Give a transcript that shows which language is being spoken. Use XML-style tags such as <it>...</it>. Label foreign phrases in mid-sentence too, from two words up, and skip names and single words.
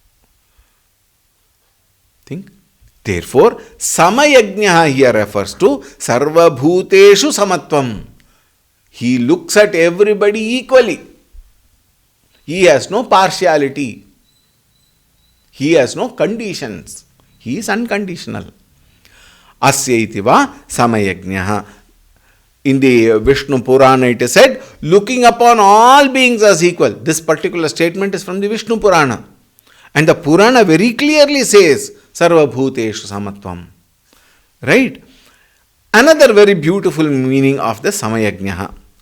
<en>Think. Therefore, Samayajnaha here refers to</en> <sa>सर्व भूतेषु समत्वम्.</sa> <en>He looks at everybody equally. He has no partiality. He has no conditions. He is unconditional.</en> <sa>अस्य इतिव समयज्ञः.</sa> <en>In the Vishnu Purana it is said, looking upon all beings as equal. This particular statement is from the Vishnu Purana. And the Purana very clearly says,</en> <sa>सर्व भूतेषु समत्वम्.</sa> <en>Right? Another very beautiful meaning of the Samayajnaha.</en>